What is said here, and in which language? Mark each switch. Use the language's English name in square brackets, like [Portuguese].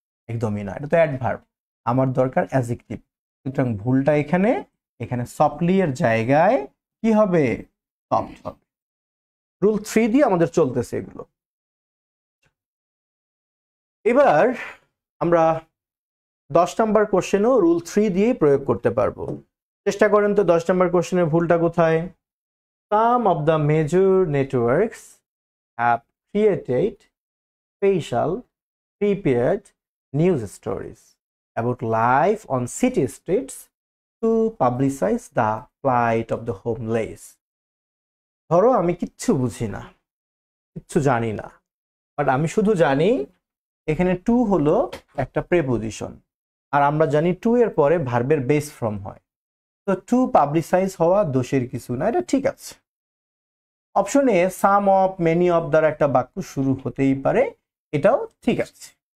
[Bangla] একদমই না, এটা তো অ্যাডভার্ব। আমার দরকার অ্যাডজেক্টিভ। সুতরাং ভুলটা এখানে, এখানে সফটলি এর জায়গায় কি হবে? সফট হবে। রুল 3 দিয়ে আমাদের চলতেছে এগুলো। এবার আমরা 10 নাম্বার কোশ্চেনও রুল 3 দিয়েই প্রয়োগ করতে পারবো। চেষ্টা করেন তো 10 নাম্বার কোশ্চেনের ভুলটা কোথায়? [English] Some of the major networks have created special prepared news stories about life on city streets to publicize the plight of the homeless. [Bangla] ধরো আমি কিচ্ছু বুঝি না, কিচ্ছু জানি না, বাট আমি শুধু জানি এখানে টু হলো একটা প্রেপোজিশন, আর আমরা জানি টু এর পরে ভার্বের বেস ফর্ম হয়। তো টু পাবলিসাইজ হওয়া দোষের কিছু না, এটা ঠিক আছে। Option A some of, many of দ্বারা একটা বাক্য শুরু হতেই পারে, এটাও ঠিক আছে।